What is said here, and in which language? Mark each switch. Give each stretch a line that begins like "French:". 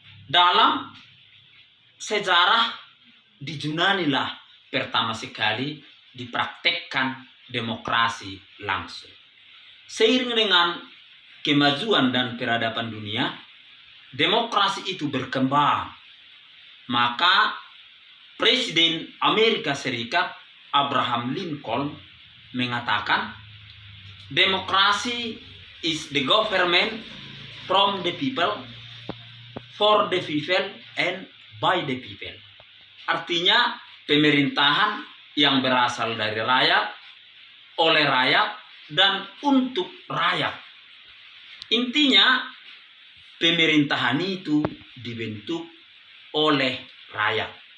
Indonesian: Dalam sejarah di Yunani lah pertama sekali dipraktekkan demokrasi langsung. Seiring dengan kemajuan dan peradaban dunia, demokrasi itu berkembang. Maka Presiden Amerika Serikat Abraham Lincoln mengatakan, demokrasi
English: is the government from the people, for the people, and by the people.
Indonesian: Artinya pemerintahan yang berasal dari rakyat, oleh rakyat, dan untuk rakyat. Intinya pemerintahan itu dibentuk oleh rakyat.